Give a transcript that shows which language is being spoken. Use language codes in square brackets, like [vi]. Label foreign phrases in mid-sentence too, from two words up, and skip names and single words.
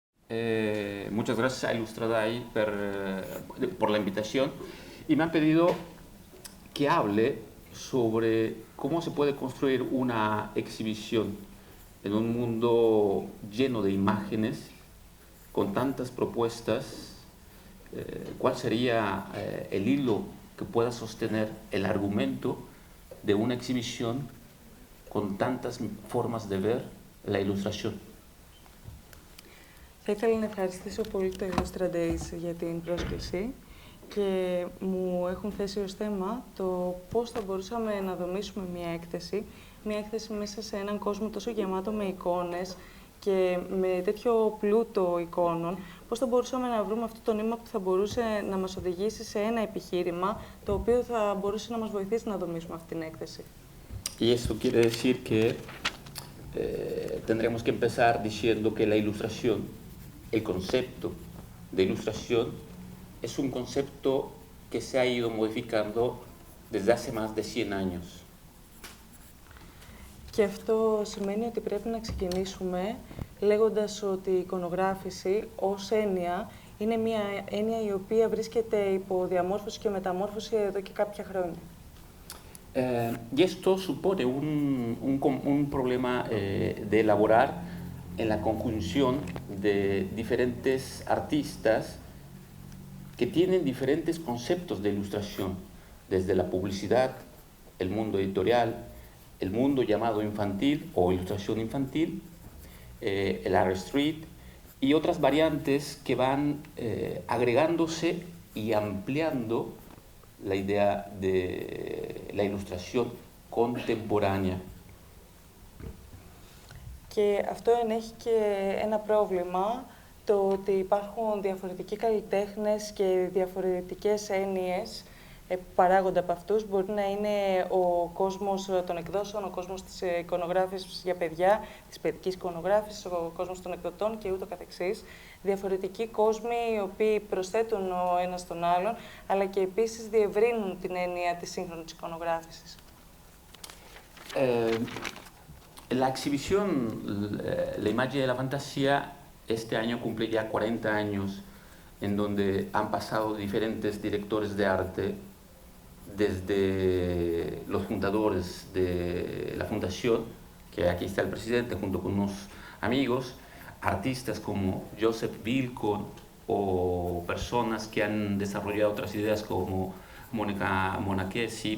[es] Muchas gracias a Ilustradai por la invitación y me han pedido que hable sobre cómo se puede construir una exhibición en un mundo lleno de imágenes, con tantas propuestas. ¿Cuál sería el hilo que pueda sostener el argumento de una exhibición con tantas formas de ver la ilustración? [el] Θα ήθελα να ευχαριστήσω πολύ το Illustra Days για την πρόσκληση και μου έχουν θέσει ως θέμα το πώς θα μπορούσαμε να δομήσουμε μια έκθεση μέσα σε έναν κόσμο τόσο γεμάτο με εικόνες και με τέτοιο πλούτο εικόνων, πώς θα μπορούσαμε να βρούμε αυτό το νήμα που θα μπορούσε να μας οδηγήσει σε ένα επιχείρημα, το οποίο θα μπορούσε να μας βοηθήσει να δομήσουμε αυτή την έκθεση. [es] Y eso quiere decir que tendremos que empezar diciendo que la ilustración, el concepto de ilustración, es un concepto que se ha ido modificando desde hace más de 100 años. [el] Και αυτό σημαίνει ότι πρέπει να ξεκινήσουμε λέγοντας ότι η εικονογράφηση ως έννοια είναι μια έννοια η οποία βρίσκεται υπό διαμόρφωση και μεταμόρφωση εδώ και κάποια χρόνια. [es] Y esto supone un problema de elaborar en la conjunción de diferentes artistas que tienen diferentes conceptos de ilustración, desde la publicidad, el mundo editorial, el mundo llamado infantil o ilustración infantil, el [en] art street [es] y otras variantes que van agregándose y ampliando la idea de la ilustración contemporánea. [el] Και αυτό ενέχει και ένα πρόβλημα, το ότι υπάρχουν διαφορετικοί καλλιτέχνες και διαφορετικές έννοιες που παράγονται από αυτούς. Μπορεί να είναι ο κόσμος των εκδόσεων, ο κόσμος της εικονογράφησης για παιδιά, της παιδικής εικονογράφησης, ο κόσμος των εκδοτών και ούτω καθεξής. Διαφορετικοί κόσμοι οι οποίοι προσθέτουν ο ένας τον άλλον, αλλά και επίσης διευρύνουν την έννοια της σύγχρονης εικονογράφησης. [es] La exhibición La Imagen de la Fantasía este año cumple ya 40 años, en donde han pasado diferentes directores de arte, desde los fundadores de la fundación, que aquí está el presidente junto con unos amigos, artistas como Joseph Wilcon o personas que han desarrollado otras ideas como Mónica Monachesi.